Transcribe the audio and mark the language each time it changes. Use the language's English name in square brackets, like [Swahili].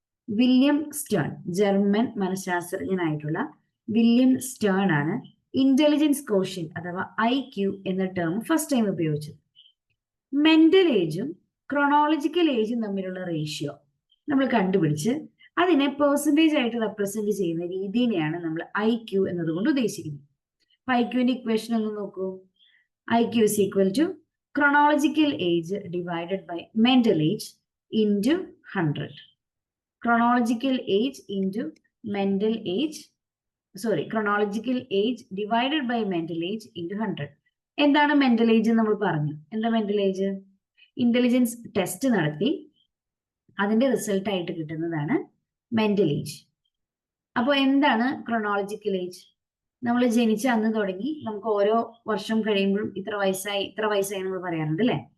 [Malayalam] William Stern. German മനഃശാസ്ത്രജ്ഞനായിട്ടുള്ള William Stern ആണ് intelligence quotient അഥവാ IQ എന്ന ടേം ഫസ്റ്റ് ടൈം ഉപയോഗിച്ചത്. മെന്റൽ ഏജും ക്രോണോളജിക്കൽ ഏജും തമ്മിലുള്ള റേഷ്യോ നമ്മൾ കണ്ടുപിടിച്ച് അതിനെ പെർസെൻറ്റേജ് ആയിട്ട് റെപ്രസെന്റ് ചെയ്യുന്ന രീതിയെയാണ് നമ്മൾ IQ എന്നതുകൊണ്ട് ഉദ്ദേശിക്കുന്നത്. IQന്റെ ഇക്വേഷൻ ഒന്ന് നോക്കൂ. [English] IQ is equal to chronological age divided by mental age into 100. Chronological age into mental age, chronological age divided by mental age into 100. [Malayalam] എന്താണ് മെന്റൽ ഏജ്? നമ്മൾ പറഞ്ഞു. എന്താ മെന്റൽ ഏജ്? ഇന്റലിജൻസ് ടെസ്റ്റ് നടത്തി അതിന്റെ റിസൾട്ട് ആയിട്ട് കിട്ടുന്നതാണ് മെന്റൽ ഏജ്. അപ്പോൾ എന്താണ് ക്രോണോളജിക്കൽ ഏജ്? നമ്മൾ ജനിച്ച അന്ന് തുടങ്ങി നമുക്ക് ഓരോ വർഷം കഴിയുമ്പോഴും ഇത്ര വയസ്സായി നമ്മൾ പറയാറുണ്ട് അല്ലെ?